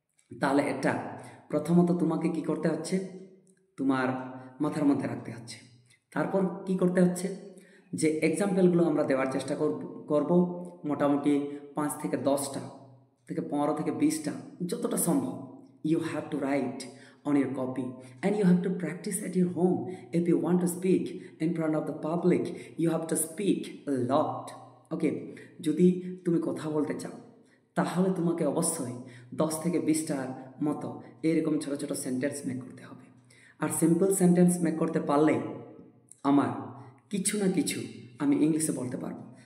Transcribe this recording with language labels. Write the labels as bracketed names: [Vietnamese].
[Bangla] তাহলে এটা প্রথমত তোমাকে কি করতে হচ্ছে, তোমার মাথার মধ্যে রাখতে হচ্ছে। তারপর কি করতে হচ্ছে, যে এক্সাম্পলগুলো আমরা দেওয়ার চেষ্টা করব মোটামুটি 5 থেকে 10টা থেকে 15 থেকে 20টা যতটা সম্ভব। [English] You have to write on your copy and you have to practice at your home. If you want to speak in front of the public, you have to speak a lot. [Bangla] ওকে, যদি তুমি কথা বলতে চাও তাহলে তোমাকে অবশ্যই 10 থেকে 20টার মতো এরকম ছোট ছোট সেন্টেন্স মেক করতে হবে। আর সিম্পল সেন্টেন্স মেক করতে পারলে আমার কিছু না কিছু আমি ইংলিশে বলতে পারবো।